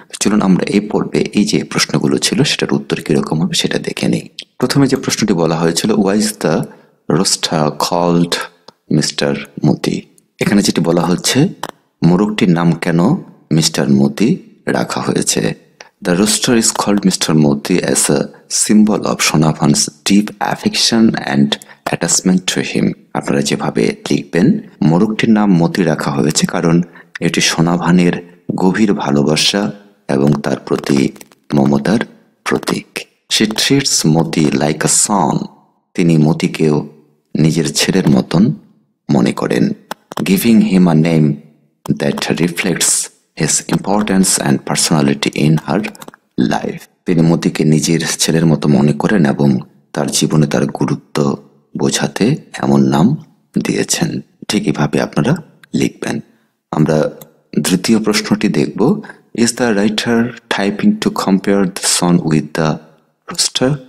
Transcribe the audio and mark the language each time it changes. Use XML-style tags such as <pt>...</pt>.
<bn>চলুন আমরা এই পর্বে এই যে প্রশ্নগুলো ছিল সেটার উত্তর কিরকম হবে সেটা দেখে নিই। প্রথমে যে প্রশ্নটি বলা হয়েছিল,</bn> <en>Why is the rooster called mister Moti.</en> <bn>এখানে যেটি বলা হচ্ছে, মোরগটির নাম কেন মিস্টার মতি রাখা হয়েছে।</bn> <en>The rooster is called Mr. Moti as a symbol of Shonabhan's deep affection and attachment to him.</en> <bn>আপনারা যেভাবে লিখবেন, মোরগটির নাম মতি রাখা হয়েছে কারণ এটি সোনাভানের গভীর ভালোবাসা এবং তার প্রতি মমতার প্রতীক।</bn> <en>She treats Moti like a son.</en> <bn>তিনি মতিকেও নিজের ছেলের মতন মনে করেন।</bn> <en>Giving him a name that reflects his importance and personality in her life.</en> <bn>তিনি মতিকে নিজের ছেলের মতো মনে করেন এবং তার জীবনে তার গুরুত্ব বোঝাতে এমন নাম দিয়েছেন। ঠিক এভাবে আপনারা লিখবেন। আমরা দ্বিতীয় প্রশ্নটি দেখব,</bn> <en>Is the writer trying to compare the son with the rooster?</en>